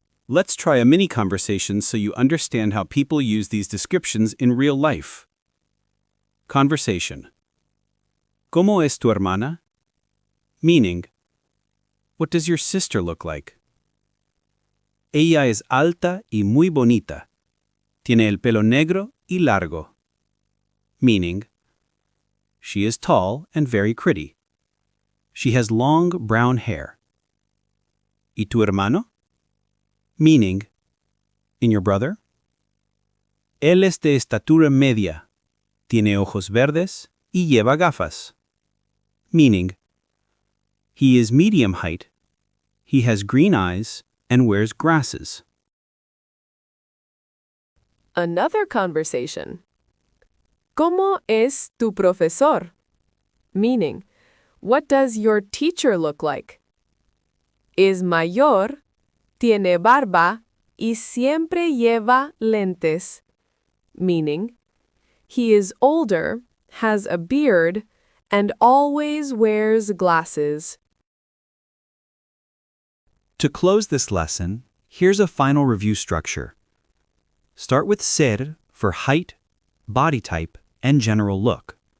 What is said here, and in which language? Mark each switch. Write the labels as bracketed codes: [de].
[en] Let's try a mini conversation so you understand how people use these descriptions in real life. Conversation. [es] ¿Cómo es tu hermana? [en] Meaning, what does your sister look like? [es] Ella es alta y muy bonita. Tiene el pelo negro y largo. [en] Meaning, she is tall and very pretty. She has long brown hair. [es] ¿Y tu hermano? [en] Meaning, and your brother? [es] Él es de estatura media. Tiene ojos verdes y lleva gafas. [en] Meaning, he is medium height. He has green eyes and wears glasses. Another conversation. [es] ¿Cómo es tu profesor? [en] Meaning, what does your teacher look like? [es] Es mayor, tiene barba y siempre lleva lentes. [en] Meaning, he is older, has a beard, and always wears glasses. To close this lesson, here's a final review structure. Start with ser for height, body type, and general look.